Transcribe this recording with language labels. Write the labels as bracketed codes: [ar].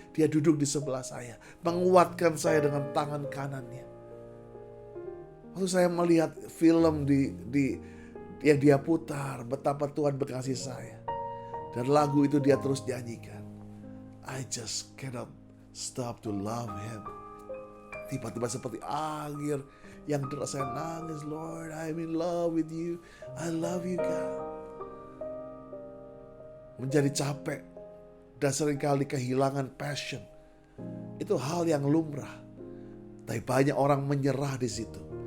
[id] Dia duduk di sebelah saya, menguatkan saya dengan tangan kanannya. Waktu saya melihat film yang dia putar, betapa Tuhan berkasih saya. Dan lagu itu dia terus nyanyikan. [en] I just cannot stop to love Him. [id] Tiba-tiba seperti air yang deras, saya nangis. [en] Lord, I'm in love with you. I love you, God. [id] Menjadi capek dan seringkali kehilangan passion. Itu hal yang lumrah. Tapi banyak orang menyerah di situ.